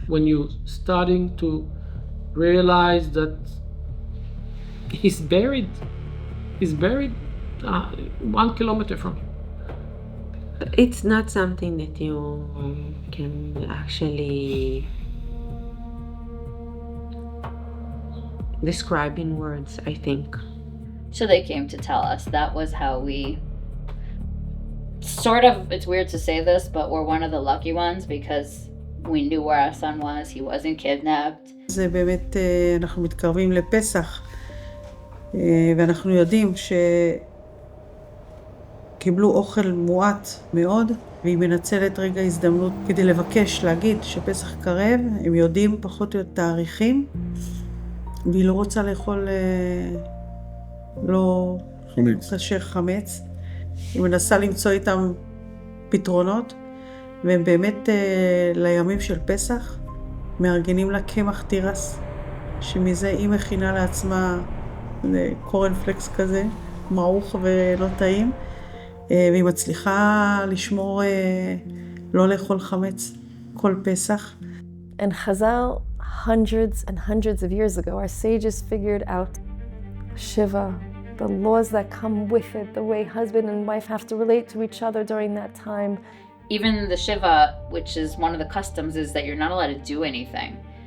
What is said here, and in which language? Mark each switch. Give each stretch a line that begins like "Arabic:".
English: When you're starting to realize that he's buried 1 kilometer from you. It's not something that you can actually describe in words, I think. So they came to tell us. That was how we sort of, it's weird to say this, but we're one of the lucky ones because we knew where our son was. He wasn't kidnapped.
Hebrew: זה באמת, אנחנו מתקרבים לפסח, ואנחנו יודעים שקיבלו אוכל מועט מאוד, והיא מנצלת רגע הזדמנות כדי לבקש, להגיד שפסח קרב, הם יודעים פחות או יותר תאריכים, והיא לא רוצה לאכול לא כשר חמץ. היא מנסה למצוא איתם פתרונות, והם באמת לימים של פסח מארגנים לה קמח תירס, שמזה היא מכינה לעצמה קורנפלקס כזה, מעוך ולא טעים, והיא מצליחה לשמור לא לאכול חמץ כל פסח.
English: And Chazal, hundreds and hundreds of years ago, our sages figured out Shiva, the laws that come with it, the way husband and wife have to relate to each other during that time. Even the Shiva, which is one of the customs, is that you're not allowed to do anything.